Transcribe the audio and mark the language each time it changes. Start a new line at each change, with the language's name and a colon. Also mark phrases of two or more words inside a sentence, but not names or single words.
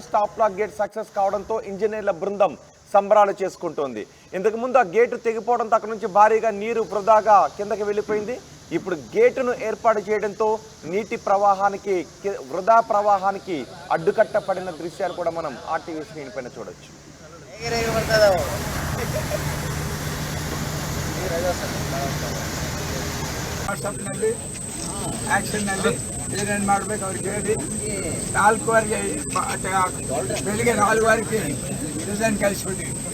English: stop lock gate success
Telugu: కావడంతో ఇంజనీర్ల బృందం సంబరాలు చేసుకుంటోంది. ఇంతకుముందు ఆ గేటు తెగిపోవడంతో అక్కడ నుంచి భారీగా నీరు వృధాగా కిందకి వెళ్ళిపోయింది. ఇప్పుడు గేటును ఏర్పాటు చేయడంతో వృధా ప్రవాహానికి అడ్డుకట్టపడిన దృశ్యాలు కూడా మనం ఆర్టీవీ స్క్రీన్ పైన చూడొచ్చు.
Kannada: ವಾಟ್ಸಪ್ನಲ್ಲಿ ಆ್ಯಕ್ಷನ್ನಲ್ಲಿ ಏನೇನು ಮಾಡಬೇಕು ಅವ್ರಿಗೆ ಹೇಳಿ 4 ಬೆಳಿಗ್ಗೆ 4 ಡಿಸೈನ್ ಕಳಿಸ್ಬಿಟ್ಟಿವಿ.